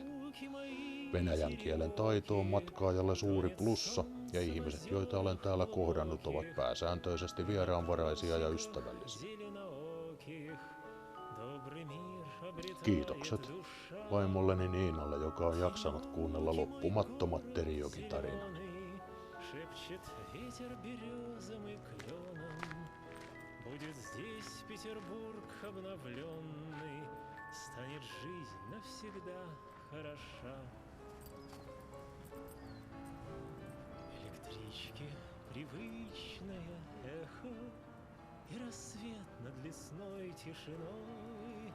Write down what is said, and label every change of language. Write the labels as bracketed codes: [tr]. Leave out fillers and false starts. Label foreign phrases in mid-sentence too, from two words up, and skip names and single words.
[fi] Venäjän kielen taito on matkaajalle suuri plussa, ja ihmiset, joita olen täällä kohdannut, ovat pääsääntöisesti vieraanvaraisia ja ystävällisiä. Kiitokset vaimolleni Niinalle, joka on jaksanut kuunnella loppumattomat Terijokin tarinat. [ru] Шепчет ветер березам и кленом, будет здесь Петербург обновленный, станет жизнь навсегда хороша. Электрички привычное эхо и рассвет над лесной тишиной.